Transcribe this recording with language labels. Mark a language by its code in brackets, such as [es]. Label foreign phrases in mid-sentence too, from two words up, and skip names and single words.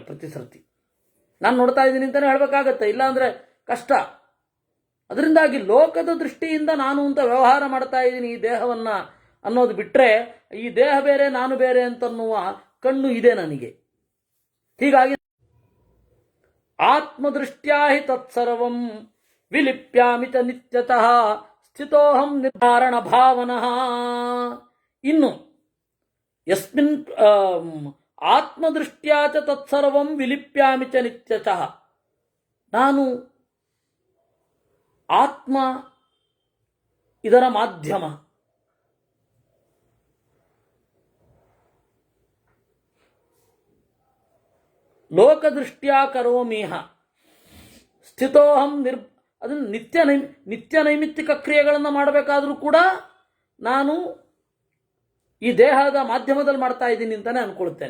[kn] ಪ್ರತಿ ಸರ್ತಿ ನಾನು ನೋಡ್ತಾ ಇದ್ದೀನಿ ಅಂತಲೇ ಹೇಳಬೇಕಾಗತ್ತೆ, ಇಲ್ಲಾಂದರೆ ಕಷ್ಟ. ಅದರಿಂದಾಗಿ ಲೋಕದ ದೃಷ್ಟಿಯಿಂದ ನಾನು ಅಂತ ವ್ಯವಹಾರ ಮಾಡ್ತಾ ಇದ್ದೀನಿ ಈ ದೇಹವನ್ನು ಅನ್ನೋದು ಬಿಟ್ಟರೆ, ಈ ದೇಹ ಬೇರೆ ನಾನು ಬೇರೆ ಅಂತನ್ನುವ ಕಣ್ಣು ಇದೆ ನನಗೆ. [sa] ಹೀಗಾಗಿ ಆತ್ಮದೃಷ್ಟ್ಯಾ ಹಿ ತತ್ಸರ್ವಂ ವಿಲಿಪ್ಯಾಮಿ ಚ ನಿತ್ಯತಃ ಸ್ಥಿತೋಹಂ ನಿರ್ಧಾರಣ ಭಾವನಃ. ಇನ್ನು ಯಸ್ಮಿನ್ ಆತ್ಮದೃಷ್ಟ್ಯಾ ಚ ತತ್ಸರ್ವಂ ವಿಲಿಪ್ಯಾಮಿ ಚ ನಿತ್ಯತಃ. [kn] ನಾನು ಆತ್ಮ ಇದರ ಮಾಧ್ಯಮ. [sa] ಲೋಕದೃಷ್ಟ್ಯಾ ಕರೋಮೀಹ ಸ್ಥಿತೋಹಂ [kn] ಅದನ್ನು ನಿತ್ಯ ನೈಮಿತ್ತಿಕ ಕ್ರಿಯೆಗಳನ್ನು ಮಾಡಬೇಕಾದ್ರೂ ಕೂಡ ನಾನು ಈ ದೇಹದ ಮಾಧ್ಯಮದಲ್ಲಿ ಮಾಡ್ತಾ ಇದ್ದೀನಿ ಅಂತಲೇ ಅಂದ್ಕೊಳ್ತೇನೆ.